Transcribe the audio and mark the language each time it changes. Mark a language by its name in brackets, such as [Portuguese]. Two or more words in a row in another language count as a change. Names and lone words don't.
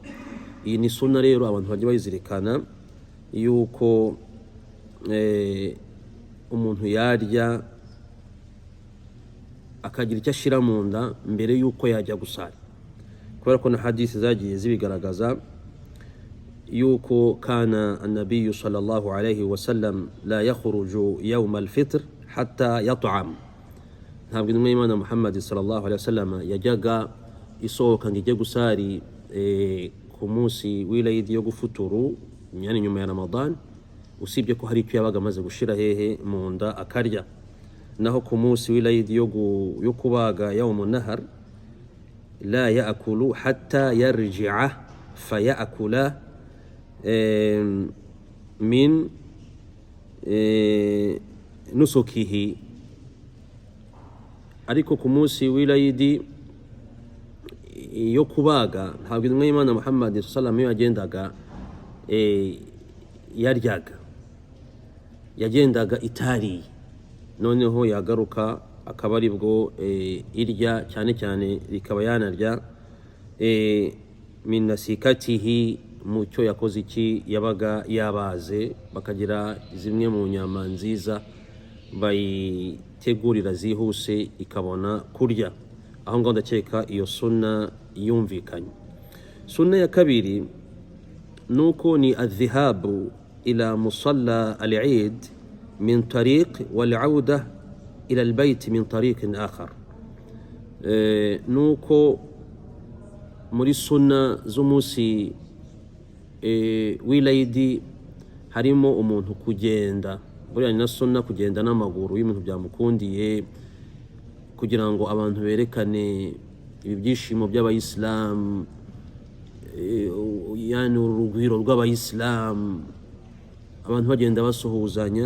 [Kinyarwanda] Iyi ni sunna rero abantu bajya bayizirikana, yuko umuntu yarya akagira icyo ashira mu nda mbere yuko yajya gusara, kubera ko na hadisi zagiye zibigaragaza yuko [Arabic] كان النبي صلى الله عليه وسلم لا يخرج يوم الفطر حتى يطعم. [Kinyarwanda] Ntabwo intumwa y'Imana Muhammad [Arabic] صلى الله عليه وسلم [Kinyarwanda] yajyaga isohoka ngo ijye gusari ku munsi w'Eid yo gufuturu, yani nyuma ya Ramadan, usibye ko hari icyo yabaga amaze gushira hehe mu nda akarya. Naho ku munsi w'Eid yo kubaga [Arabic] يوم النحر لا يأكل حتى يرجع فيأكل من نسكه. [Kinyarwanda] Ariko ku munsi w'Eid yo kubaga ntabwo intumwa y'Imana Muhammad [Arabic] صلى الله عليه وسلم [Kinyarwanda] yagendaga yagendaga itari, noneho yagaruka akaba aribwo irya, cyane cyane rikaba yanarya [Arabic] من نسيكته, [Kinyarwanda] mu cyo yakoze iki yabaga yabaze, bakagira zimwe mu nyama nziza bayitegurira zihuse ikabona kurya. Aho ngaho ndakeka iyo sunna yumvikanye. Sunna ya kabiri nuko ni [Arabic] الذهاب إلى مصلى العيد من طريق والعودة إلى البيت من طريق آخر. [Kinyarwanda] Nuko muri sunna z'umunsi w'Eid harimo umuntu kugenda, buriya ni na sunna kugenda n'amaguru y'umuntu byamukundiye, kugira ngo abantu berekane ibi byishimo by'abayisilamu, yani urugwiro rw'abayisilamu, abantu bagenda basuhuzanya.